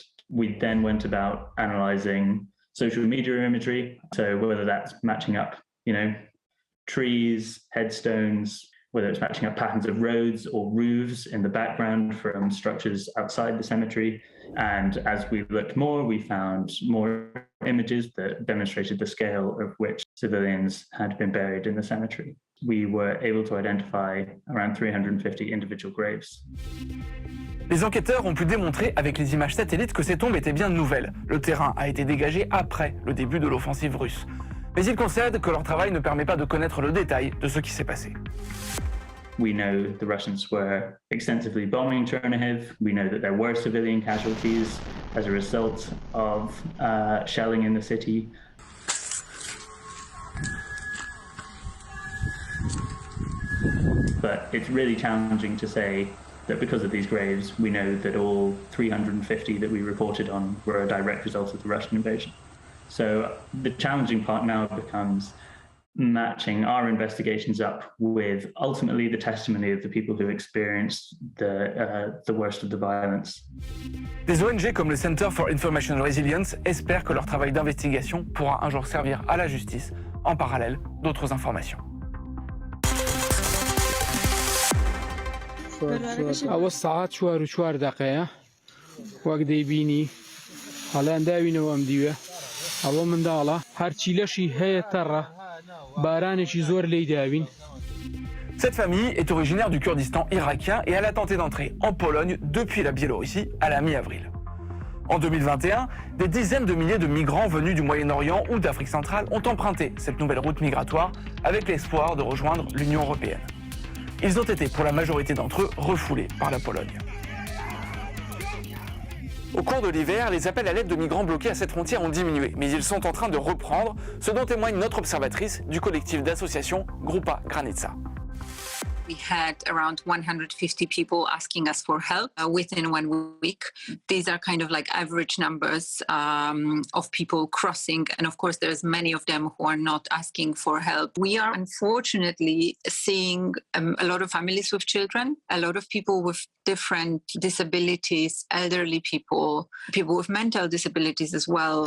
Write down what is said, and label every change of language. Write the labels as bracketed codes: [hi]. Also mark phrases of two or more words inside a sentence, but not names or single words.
[en] We then went about analyzing social media imagery, so whether that's matching up, trees, headstones, whether it's matching up patterns of roads or roofs in the background from structures outside the cemetery. And as we looked more, we found more images that demonstrated the scale of which civilians had been buried in the cemetery. We were able to identify around 350 individual graves. [fr] Les enquêteurs ont pu démontrer avec les images satellites que ces tombes étaient bien nouvelles. Le terrain a été dégagé après le début de l'offensive russe. Mais ils concèdent que leur travail ne permet pas de connaître le détail de ce qui s'est passé. [en] We know the Russians were extensively bombing Chernihiv. We know that there were civilian casualties as a result of shelling in the city. But it's really challenging to say that because of these graves, we know that all 350 that we reported on were a direct result of the Russian invasion. So the challenging part now becomes matching our investigations up with ultimately the testimony of the people who experienced the worst of the violence. [fr] Des ONG comme le Center for Information Resilience espèrent que leur travail d'investigation pourra un jour servir à la justice, en parallèle d'autres informations. [ckb] ئەوە ساعات 4 دقەیە وەک دەیبینی هەڵیان داوینەوە ئەم دیوە ئەوە منداڵە هەرچی لەشی هەیە تەڕە بارانێکی زۆر لێی داوین. [fr] Cette famille est originaire du Kurdistan irakien et elle a tenté d'entrer en Pologne depuis la Biélorussie à la mi-avril. En 2021, des dizaines de milliers de migrants venus du Moyen-Orient ou d'Afrique centrale ont emprunté cette nouvelle route migratoire avec l'espoir de rejoindre l'Union européenne. Ils ont été, pour la majorité d'entre eux, refoulés par la Pologne. Au cours de l'hiver, les appels à l'aide de migrants bloqués à cette frontière ont diminué, mais ils sont en train de reprendre, ce dont témoigne notre observatrice du collectif d'associations Grupa Granica. [en] We had around 150 people asking us for help within 1 week. These are kind of like average numbers of people crossing. And of course, there's many of them who are not asking for help. We are unfortunately seeing a lot of families with children, a lot of people with different disabilities, elderly people, people with mental disabilities as well.